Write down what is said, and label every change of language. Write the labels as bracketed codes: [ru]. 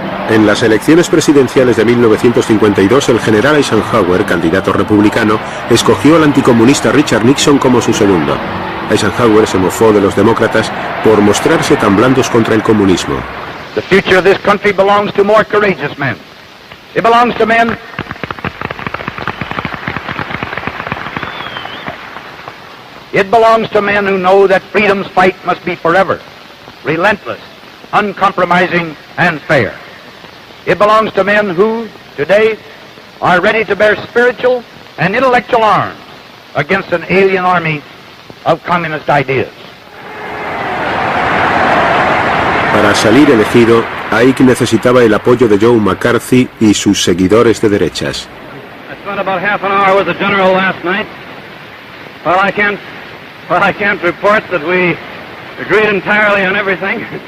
[es] En las elecciones presidenciales de 1952, el general Eisenhower, candidato republicano, escogió al anticomunista Richard Nixon como su segundo. Eisenhower se mofó de los demócratas por mostrarse tan blandos contra el comunismo. [en] The future of this country belongs to more courageous men. It belongs to men who know that freedom's fight must be forever, relentless, uncompromising, and fair. It belongs to men who, today, are ready to bear spiritual and intellectual arms against an alien army of communist ideas. [es] Para salir elegido, Ike necesitaba el apoyo de Joe McCarthy y sus seguidores de derechas. [en] I spent about half an hour with the general last night. Well, I can't report that we agreed entirely on everything.